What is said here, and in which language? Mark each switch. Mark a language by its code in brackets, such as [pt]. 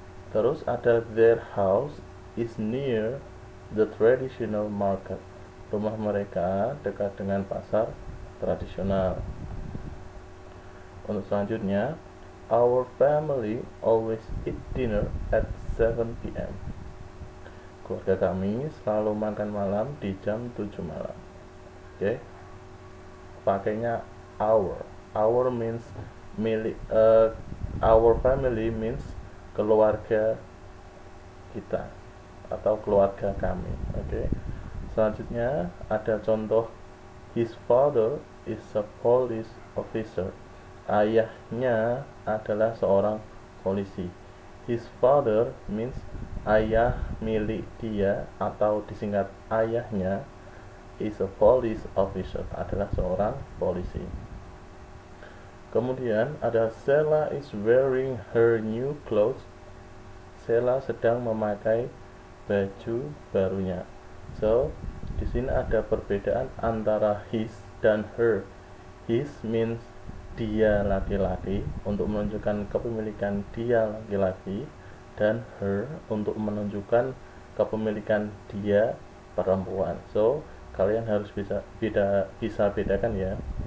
[id] Terus ada [en] their house is near the traditional market. [id] Rumah mereka dekat dengan pasar tradisional. Untuk selanjutnya, [en] our family always eat dinner at 7 p.m. [id] Keluarga kami selalu makan malam di jam 7 malam. Oke. Pakainya our. Our means milik. Our family means keluarga kita atau keluarga kami. Oke. Selanjutnya ada contoh, [en] his father is a police officer. [id] Ayahnya adalah seorang polisi. [en] His father means [id] ayah milik dia atau disingkat ayahnya, [en] is a police officer, [id] adalah seorang polisi. Kemudian ada [en] Sheila is wearing her new clothes. [id] Sheila sedang memakai baju barunya. So, di sini ada perbedaan antara his dan her. His means dia laki-laki, untuk menunjukkan kepemilikan dia laki-laki, dan her untuk menunjukkan kepemilikan dia perempuan. So, kalian harus bisa bedakan ya.